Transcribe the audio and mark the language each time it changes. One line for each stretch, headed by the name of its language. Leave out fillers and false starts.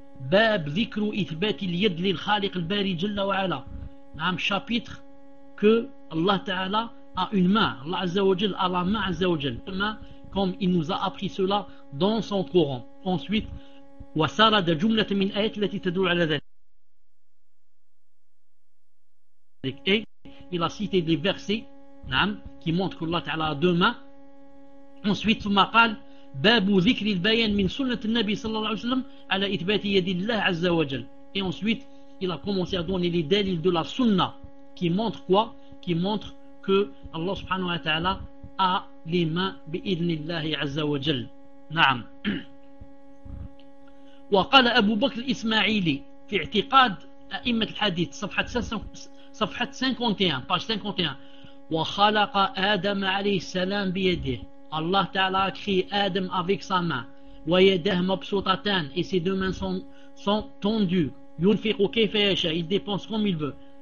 Arabic: باب ذكر إثبات اليد للخالق الباري جل وعلا.
French: نعم شابيتر que الله تعالى a une main. الله عز وجل a la main عز وجل. Comme il nous a appris cela dans son Coran. Ensuite
Arabic: وسرد جملة من آيات التي تدل على ذلك.
French: Il a cité des versets, نعم, qui montrent que الله تعالى a deux mains. Ensuite
Arabic: ثم قال باب ذكر البيان من سنة النبي صلى الله عليه وسلم على إثبات يد الله عز وجل.
French: Et ensuite, il a commencé à donner les dalils de la sunna qui montre quoi? Qui montre que Allah subhanahu wa ta'ala a les mains
Arabic: بإذن الله عز وجل. نعم. وقال أبو بكر الإسماعيلي في اعتقاد أئمة الحديث صفحة 51
French: page 51
Arabic: وخلق آدم عليه السلام بيده.
French: Allah Ta'ala a créé Adam avec sa main.
Arabic: Wa yadahum mabsutatan,
French: et ses deux mains sont tendues.
Arabic: Yunfiqu kayfa yasha,
French: il dépense comme il veut.